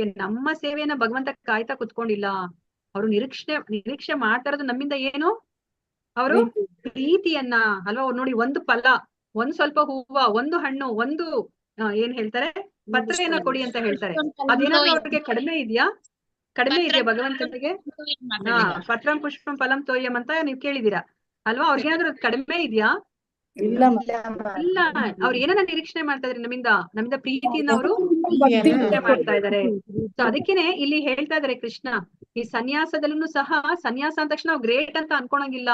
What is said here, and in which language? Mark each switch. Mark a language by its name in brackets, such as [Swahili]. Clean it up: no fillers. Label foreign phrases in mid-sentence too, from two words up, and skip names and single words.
[Kannada] ನಮ್ಮ ಸೇವೆಯನ್ನ ಭಗವಂತ ಕಾಯ್ತಾ ಕುತ್ಕೊಂಡಿಲ್ಲ. ಅವರು ನಿರೀಕ್ಷೆ ಮಾಡ್ತಾ ಇರೋದು ನಮ್ಮಿಂದ ಏನು, ಅವರು ಪ್ರೀತಿಯನ್ನ ಅಲ್ವಾ. ಅವ್ರು ನೋಡಿ, ಒಂದು ಫಲ, ಒಂದ್ ಸ್ವಲ್ಪ ಹೂವ, ಒಂದು ಹಣ್ಣು, ಒಂದು ಏನ್ ಹೇಳ್ತಾರೆ ಪತ್ರೆಯನ್ನ ಕೊಡಿ ಅಂತ ಹೇಳ್ತಾರೆ. ಅದೇನಾದ್ರೂ ಅವ್ರಿಗೆ ಕಡಿಮೆ ಇದೆಯಾ ಭಗವಂತನಿಗೆ? [Sanskrit] ಪತ್ರಂ ಪುಷ್ಪಂ ಫಲಂ ತೋಯಂ [Kannada] ಅಂತ ನೀವ್ ಕೇಳಿದೀರಾ ಅಲ್ವಾ. ಅವ್ರಿಗೇನಾದ್ರೂ ಕಡಿಮೆ ಇದೆಯಾ? ಇಲ್ಲ. ಅವ್ರು ಏನನ್ನ ನಿರೀಕ್ಷಣೆ ಮಾಡ್ತಾ ಇದ್ರಿ ನಮ್ಮಿಂದ ಪ್ರೀತಿಯಿಂದ ಅವರು ನಿರೀಕ್ಷೆ ಮಾಡ್ತಾ ಇದಾರೆ. ಸೊ ಅದಕ್ಕೇನೆ ಇಲ್ಲಿ ಹೇಳ್ತಾ ಇದಾರೆ ಕೃಷ್ಣ, ಈ ಸನ್ಯಾಸದಲ್ಲೂ ಸಹ ಸನ್ಯಾಸ ಅಂದ ತಕ್ಷಣ ನಾವು ಗ್ರೇಟ್ ಅಂತ ಅನ್ಕೊಳಂಗಿಲ್ಲ.